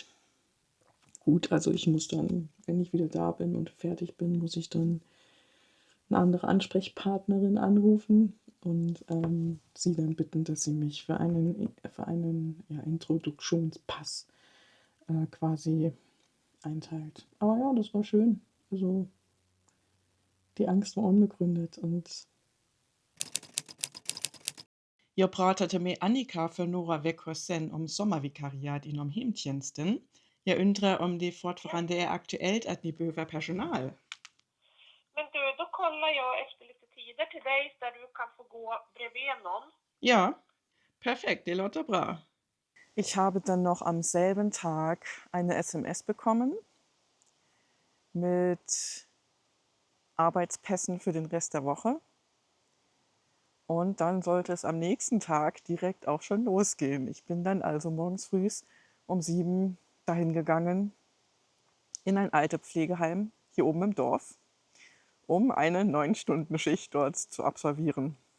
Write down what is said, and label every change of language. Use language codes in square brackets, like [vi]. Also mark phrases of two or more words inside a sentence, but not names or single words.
[de] Gut, also ich muss dann, wenn ich wieder da bin und fertig bin, muss ich dann eine andere Ansprechpartnerin anrufen und sie dann bitten, dass sie mich für einen ja, Introduktionspass quasi einteilt. Aber ja, das war schön. Also die Angst war unbegründet. [sv] Und jag pratade med Annika för några veckor sedan om sommarvikariat inom hemtjänsten. Jag undrar om det fortfarande är aktuellt att ni behöver personal. men du, då kollar jag efter lite tider till dig där du kan få gå bredvid någon. Ja, perfekt, det låter bra. [de] Ich habe dann noch am selben Tag eine SMS bekommen mit Arbeitspässen für den Rest der Woche. Und dann sollte es am nächsten Tag direkt auch schon losgehen. Ich bin dann also morgens früh um 7 dahin gegangen in ein Altenpflegeheim hier oben im Dorf, um eine 9-Stunden-Schicht dort zu absolvieren.